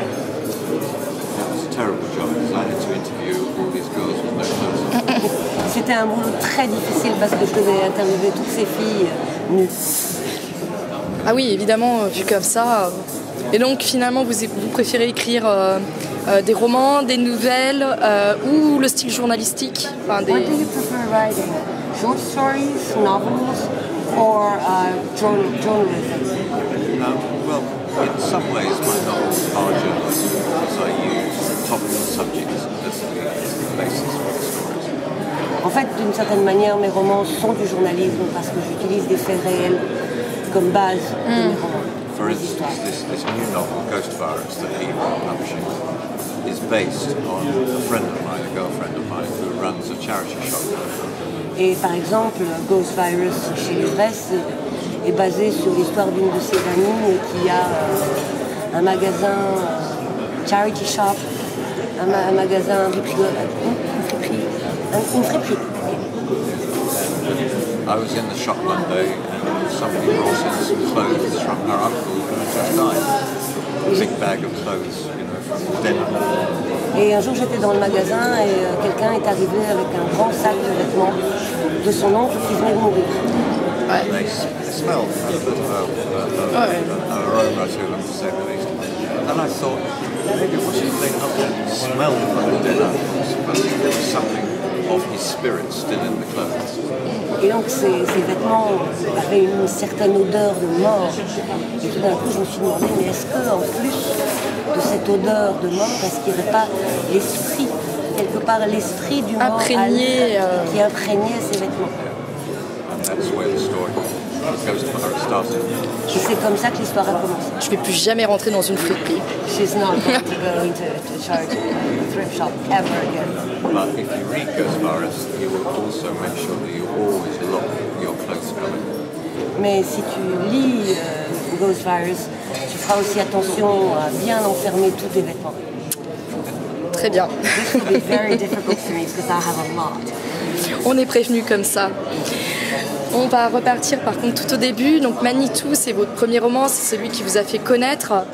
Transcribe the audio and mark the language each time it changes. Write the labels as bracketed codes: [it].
[en] It was a terrible job because I had to interview all these girls with no clothes. [fr] C'était un boulot très difficile parce que je devais interviewer toutes ces filles nues. Ah oui, évidemment, vu comme ça. Et donc finalement, vous préférez écrire des romans, des nouvelles ou le style journalistique, [en] What do you prefer writing? Short stories, novels, or journalism? Well, in some ways my novels are journalism because I use topical subjects as the basis for the stories. [fr] En fait, d'une certaine manière, mes romans sont du journalisme parce que j'utilise des faits réels comme base de mes romans. [en] For instance, this new novel, Ghost Virus, that Eva Publishing, is based on a friend of mine, a girlfriend of mine, who runs a charity shop. [fr] Et par exemple, Ghost Virus chez Livresse est basé sur l'histoire d'une de ses amies qui a un magasin charity shop, un magasin une friperie. [en] I was in the shop one day and somebody brought in some clothes from her uncle who had just died. A big bag of clothes, from denim. [fr] Et un jour j'étais dans le magasin et quelqu'un est arrivé avec un grand sac de vêtements de son oncle qui venait de mourir. [en] They smelled a bit of an aroma to them, to say the least. And I thought, maybe what if they up there smelled like a dead uncle? But there was something of his spirit still in the clothes. [fr] Et donc ces vêtements avaient une certaine odeur de mort. Et tout d'un coup je me suis demandé, mais est-ce qu'en plus de cette odeur de mort, est-ce qu'il n'y aurait pas l'esprit, quelque part l'esprit du mort qui imprégnait ces vêtements? [en] And that's where the story goes to where it started. [fr] Et c'est comme ça que l'histoire a commencé. Je ne vais plus jamais rentrer dans une friperie. [en] She's not going to go into a thrift shop ever again. But if you read Ghost Virus, you will also make sure that you always lock your clothes cupboard. [fr] Mais si tu lis Ghost Virus, tu feras aussi attention à bien enfermer tous tes vêtements. Très bien. [en] This will be very difficult for me because I have a lot. [fr] On est prévenu comme ça. On va repartir par contre tout au début. Donc Manitou, c'est votre premier roman, c'est celui qui vous a fait connaître.